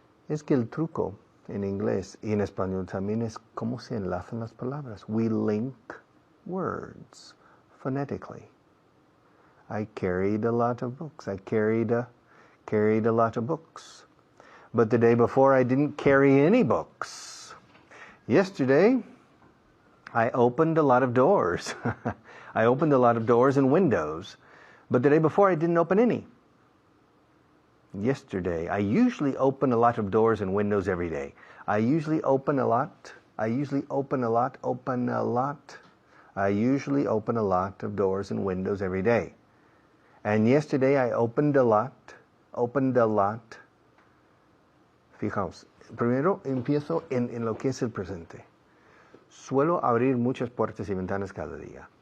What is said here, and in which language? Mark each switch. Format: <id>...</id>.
<es>Es que el truco en inglés y en español también es cómo se enlazan las palabras.</es> <en>We link words phonetically. I carried a lot of books. I carried a lot of books. But the day before I didn't carry any books. Yesterday I opened a lot of doors. I opened a lot of doors and windows. But the day before I didn't open any. Yesterday, I usually open a lot of doors and windows every day. I usually open a lot. I usually open a lot of doors and windows every day. And yesterday I opened a lot.</en> <es>Fijaos, primero empiezo en lo que es el presente. Suelo abrir muchas puertas y ventanas cada día.</es>